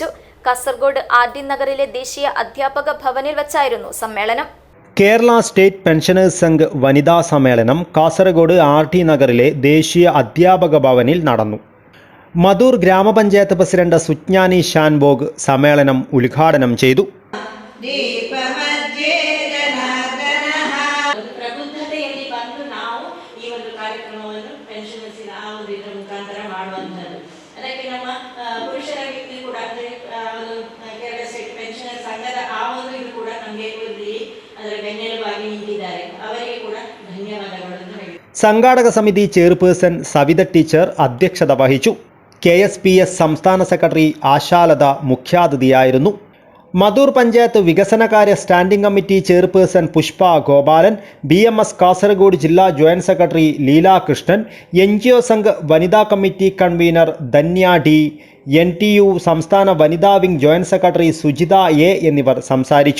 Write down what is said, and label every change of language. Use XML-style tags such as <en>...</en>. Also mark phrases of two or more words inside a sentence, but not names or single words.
<ml>കാസർഗോഡ് RD നഗറിലെ ദേശീയ അധ്യാപക ഭവനിൽ വെച്ചായിരുന്നു സമ്മേളനം. കേരള സ്റ്റേറ്റ് പെൻഷനേഴ്സ് സംഘ് വനിതാ സമ്മേളനം കാസർഗോഡ് RD നഗറിലെ ദേശീയ അധ്യാപക ഭവനിൽ നടന്നു. മധൂർ ഗ്രാമപഞ്ചായത്ത് പ്രസിഡന്റ് സുജ്ഞാനി ഷാൻബോഗ് സമ്മേളനം ഉദ്ഘാടനം ചെയ്തു.</ml> <kn>ಪ್ರಬುದ್ಧತೆಯಲ್ಲಿ ಬಂದು ನಾವು ಈ ಒಂದು ಕಾರ್ಯಕ್ರಮವನ್ನು ಪೆನ್ಷನರ್ಸಿನ ಆ ಒಂದು ಇದರ ಮುಖಾಂತರ ಮಾಡುವಂಥದ್ದು. ಅದಕ್ಕೆ ನಮ್ಮ ಪುರುಷರ ವ್ಯಕ್ತಿ ಕೂಡ ಅಂದರೆ ಕೇರಳ ಸ್ಟೇಟ್ ಪೆನ್ಷನರ್ ಸಂಘದ ಆ ಒಂದು ಇದು ಕೂಡ ನಮಗೆ ಅದರ ಬೆನ್ನೆಲುಬಾಗಿ ನಿಂತಿದ್ದಾರೆ. ಅವರಿಗೆ ಕೂಡ ಧನ್ಯವಾದಗಳನ್ನು ಹೇಳಿ.</kn> <ml>സംഘാടക സമിതി ചെയർപേഴ്സൺ സവിത ടീച്ചർ അധ്യക്ഷത വഹിച്ചു. KSPS സംസ്ഥാന സെക്രട്ടറി ആശാലത മുഖ്യാതിഥിയായിരുന്നു. മധൂർ പഞ്ചായത്ത് വികസനകാര്യ</ml> <en>standing committee chairperson</en> <ml>പുഷ്പ ഗോപാലൻ, BMS കാസർഗോഡ് ജില്ലാ</ml> <en>joint secretary</en> <ml>ലീല കൃഷ്ണൻ, NGO സംഘ് വനിതാ</ml> <en>committee convener</en> <ml>ധന്യ D, NTU സംസ്ഥാന വനിതാ വിംഗ്</ml> <en>joint secretary</en> <ml>സുജിത A എന്നിവർ സംസാരിച്ചു.</ml>